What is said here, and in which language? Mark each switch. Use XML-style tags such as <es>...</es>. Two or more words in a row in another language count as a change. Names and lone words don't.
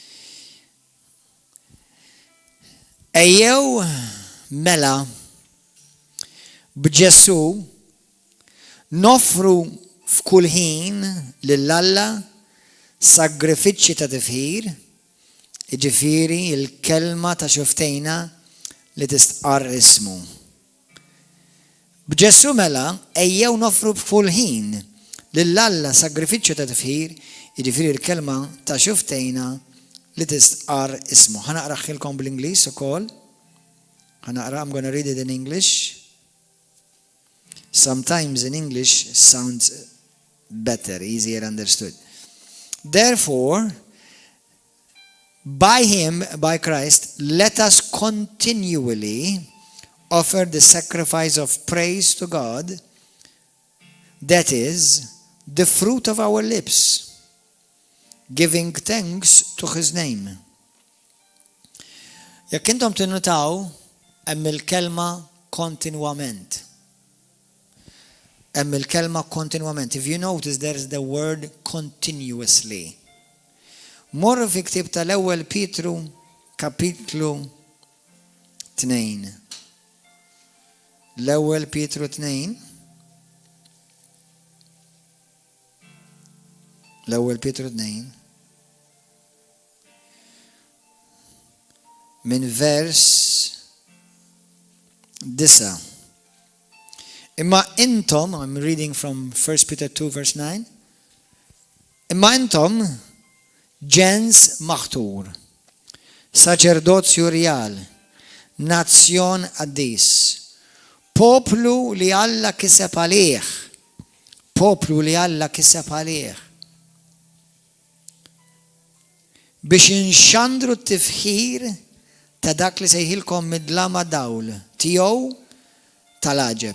<mt>Ejjew mela b'Ġesu nofru f'kull ħin lill-Alla sagrifiċċji ta' tifħir, jiġifieri il-kelma ta' xuftejna li tistqarr ismu. B'Ġesu mela ejjew nofru f'kull ħin lill-Alla sagrifiċċju ta' tifħir, jiġifieri il-kelma ta' xuftejna li tistqarr ismu. Ħanaqra ħilkom bl-Ingliż ukoll.</mt> <en>I'm going to read it in English. Sometimes in English sounds better, easier understood. Therefore, by him, by Christ, let us continually offer the sacrifice of praise to God, that is, the fruit of our lips, giving thanks to his name.</en> <mt>Jekk intom tinnotaw hemm il-kelma kontinwament. Hemm il-kelma kontinwament.</mt> <en>If you notice, there is the word continuously.</en> <mt>Morru fi ktib tal-ewwel Pietru kapitlu 2. L-ewwel Pietru 2. L-ewwel Pietru 2. Min vers 9. Imma intom,</mt> <en>I'm reading from 1 Peter 2 verse 9.</en> <mt>Imma intom ġens maħtur, saċerdozju rjal, nazzjon qaddis, poplu li Alla kiseb għalih, poplu li Alla kiseb għalih, biex inxandru t-tifħir ta' dak li sejħilkom mid-dlama dawl tiegħu tal-aġeb.</mt>